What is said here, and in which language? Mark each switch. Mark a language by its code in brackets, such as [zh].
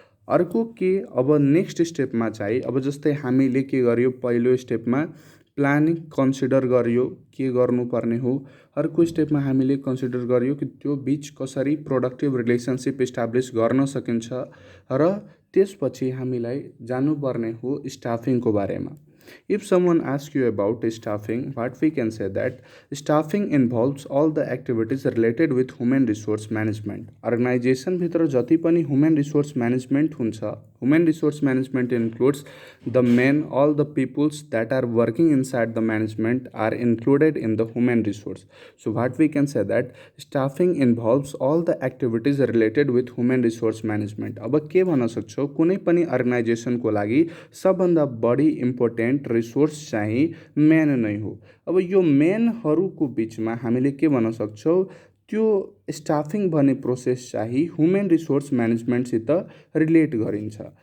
[ne] अर्को के, अब नेक्स्ट स्टेपमा चाहिँ, अब जस्तै हामीले के गर्यो, पहिलो स्टेपमा प्लानिङ कन्सिडर गरियो के गर्नुपर्ने हो। अर्को स्टेपमा हामीले कन्सिडर गरियो कि त्यो बिच कसरी प्रोडक्टिभ रिलेसनसिप इस्टाब्लिस गर्न सकिन्छ र त्यसपछि हामीलाई जानुपर्ने हो स्टाफिङको बारेमा। [en] If someone asks you about staffing, what we can say that staffing involves all the activities related with human resource management. Organization [ne] भित्र जति पनि [en] human resource management हुन्छ, human resource management includes the men, all the peoples that are working inside the management are included in the human resource. So what we can say that staffing involves all the activities related with human resource management. [ne] अब के भन्न सक्छौ, कुनै पनि अर्गनाइजेसनको लागि सबभन्दा बढी important resource चाहिँ मेन नै हो। अब यो मेनहरूको बिचमा हामीले के भन्न सक्छौँ, त्यो स्टाफिङ भन्ने प्रोसेस चाहिँ ह्युमन रिसोर्स म्यानेजमेन्टसित रिलेट गरिन्छ।